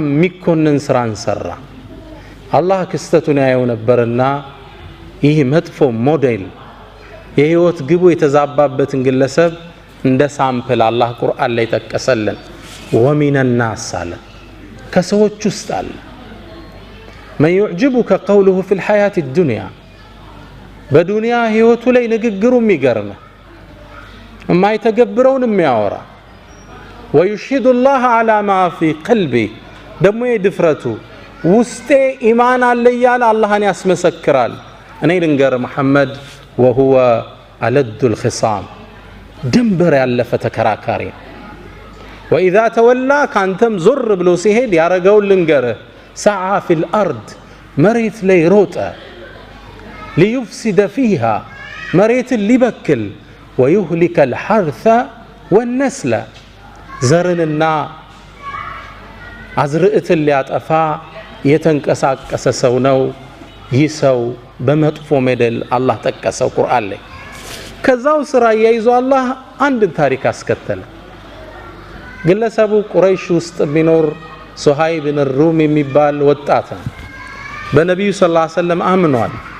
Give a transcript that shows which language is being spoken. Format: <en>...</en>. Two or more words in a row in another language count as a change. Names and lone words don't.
<am>የሚኮንን ስራን ሰራ። አላህ ክስተቱን ያየው ነበርና ይህ መጥፎ ሞዴል የህይወት ግቡ የተዛባበትን ግለሰብ እንደ ሳምፕል አላህ ቁርአን ላይ ጠቀሰልን። ወሚነ ናስ አለ ከሰዎች ውስጥ አለ</am> <ar>من يعجبك قوله في الحياة الدنيا</ar> <am>በዱንያ ህይወቱ ላይ ንግግሩ የሚገርም የማይተገብረውን የሚያወራ</am> <ar>ويشهد الله على ما في قلبه</ar> <am>ደግሞ የድፍረቱ ውስጤ ኢማን አለ እያለ አላህን ያስመሰክራል። እኔ ልንገር መሐመድ</am> <ar>وهو ألد الخصام</ar> <am>ድንበር ያለፈ ተከራካሪ</am> <ar>وإذا تولى</ar> <am>ካንተም ዞር ብሎ ሲሄድ ያረጋውን ልንገርህ</am> <ar>سعى في الأرض</ar> <am>መሬት ላይ ሮጠ</am> <ar>ليفسد فيها</ar> <am>መሬት ሊበክል</am> <ar>ويهلك الحرث والنسل</ar> <am>ዘርንና አዝርዕትን ሊያጠፋ የተንቀሳቀሰ ሰው ነው። ይህ ሰው በመጥፎ ሞዴል አላህ ጠቀሰው ቁርአን ላይ። ከዛው ስራ ያይዞ አላህ አንድ ታሪክ አስከተለ። ግለሰቡ ቁረይሽ ውስጥ ቢኖር ሱሃይብ ብን ሩም የሚባል ወጣት ነው። በነብዩ</am> <ar>صلى الله عليه وسلم</ar> <am>አምኗል፣</am>